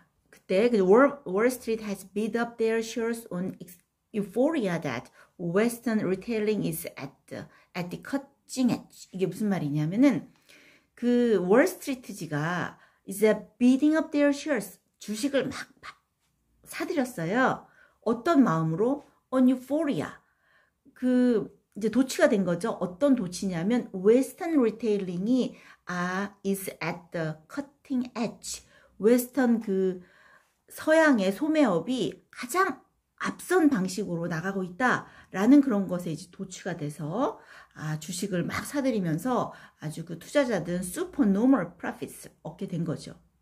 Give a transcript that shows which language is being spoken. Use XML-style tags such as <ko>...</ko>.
<ko>그때</ko> <en>Wall Street has bid up their shares on euphoria that Western retailing is at the cutting edge.</en> <ko>이게 무슨 말이냐면은 그 월스트리트지가 이제</ko> <en>bidding up their shares,</en> <ko>주식을 막 사들였어요. 어떤 마음으로?</ko> <en>On euphoria.</en> <ko>그 이제 도취가 된 거죠. 어떤 도취냐면 웨스턴 리테일링이</ko> <en>is at the cutting edge.</en> <ko>웨스턴 그 서양의 소매업이 가장 앞선 방식으로 나가고 있다라는 그런 것에 이제 도취가 돼서 주식을 막 사들이면서 아주 그 투자자들은 슈퍼노멀 프로핏을 얻게 된 거죠.</ko>